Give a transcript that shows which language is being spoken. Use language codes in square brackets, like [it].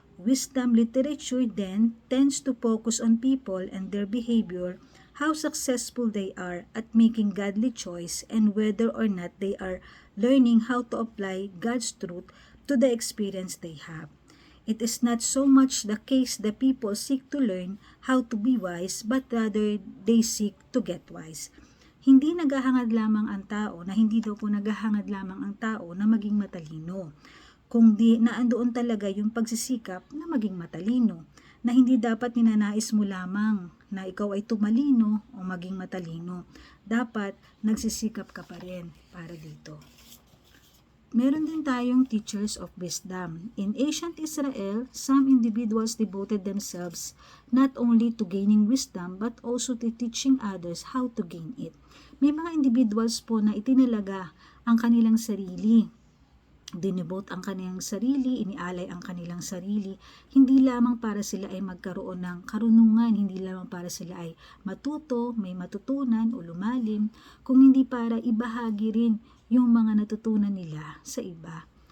[en] Wisdom literature then tends to focus on people and their behavior, how successful they are at making godly choice, and whether or not they are learning how to apply God's truth to the experience they have. It is not so much the case that people seek to learn how to be wise, but rather they seek to get wise. [tl] Hindi naghahangad lamang ang tao na hindi daw po naghahangad lamang ang tao na maging matalino. Kung di naandoon talaga yung pagsisikap na maging matalino, na hindi dapat ninanais mo lamang na ikaw ay tumalino o maging matalino. Dapat nagsisikap ka pa rin para dito. Meron din tayong teachers of wisdom. [en] In ancient Israel, some individuals devoted themselves not only to gaining wisdom but also to teaching others how to gain it. [tl] May mga individuals po na itinalaga ang kanilang sarili. Dinibot ang kanilang sarili, inialay ang kanilang sarili, hindi lamang para sila ay magkaroon ng karunungan, hindi lamang para sila ay matuto, may matutunan o lumalim, kung hindi para ibahagi rin yung mga natutunan nila sa iba.